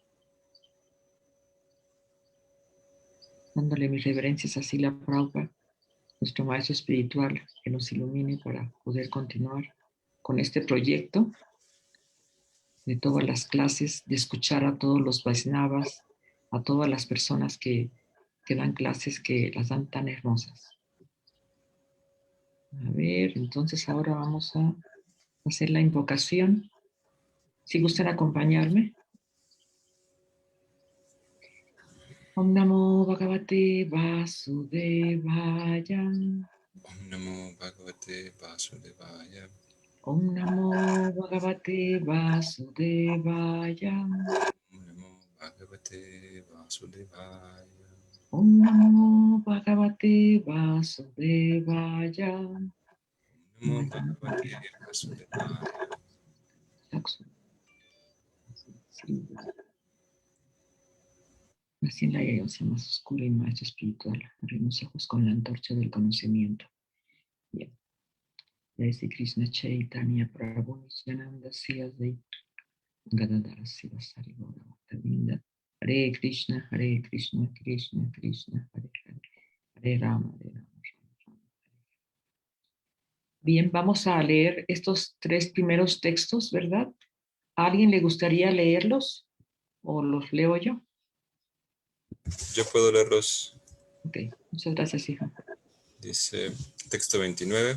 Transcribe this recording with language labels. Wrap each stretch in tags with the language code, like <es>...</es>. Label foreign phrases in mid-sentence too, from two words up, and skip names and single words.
<es>Dándole mis reverencias a Srila Prabhupada, nuestro maestro espiritual, que nos ilumine para poder continuar con este proyecto de todas las clases, de escuchar a todos los Vaisnavas, a todas las personas que dan clases, que las dan tan hermosas. A ver, entonces ahora vamos a hacer la invocación. Si gustan acompañarme.</es> <sa>Om Namo Bhagavate Vasudevaya. Om Namo Bhagavate Vasudevaya. Om Namo Bhagavate Vasudevaya. Om Namo Bhagavate Vasudevaya. Om Namo Bhagavate Vasudevaya. Om Namo Bhagavate Vasudevaya.</sa> <es>Así en la iglesia más oscura y maestro espiritual, abrimos ojos con la antorcha del conocimiento. Bien.</es> <sa>Jai Krishna Chaitanya Prabhu Nityananda Sri Gadadara Sivasari Gaura Bhaktavinda. Hare Krishna, Krishna Krishna, Hare Hare, Hare Rama, Hare Rama.</sa> <es>Bien, vamos a leer estos 3 primeros textos, ¿verdad? ¿A alguien le gustaría leerlos o los leo yo? Yo puedo leerlos. Ok, muchas gracias, hija. Dice texto 29.</es>